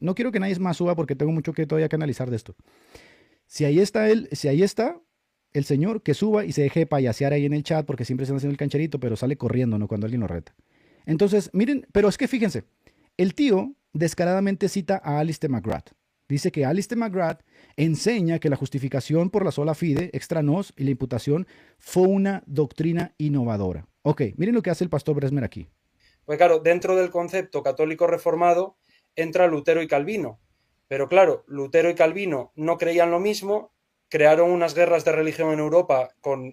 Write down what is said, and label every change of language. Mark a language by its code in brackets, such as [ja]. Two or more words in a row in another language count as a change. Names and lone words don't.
[es] No quiero que nadie más suba porque tengo mucho que todavía que analizar de esto. Si ahí está el señor, que suba y se deje de payasear ahí en el chat porque siempre se anda haciendo el cancherito, pero sale corriendo, ¿no? Cuando alguien lo reta. Entonces, miren, pero es que fíjense, el tío descaradamente cita a Alistair McGrath. Dice que Alistair McGrath enseña que la justificación por la [la] sola fide, extra nos [es] y la imputación fue una doctrina innovadora. Ok, miren lo que hace el pastor Bresmer aquí. Pues claro, dentro del concepto católico reformado entra Lutero y Calvino. Pero claro, Lutero y Calvino no creían lo mismo, crearon unas guerras de religión en Europa con...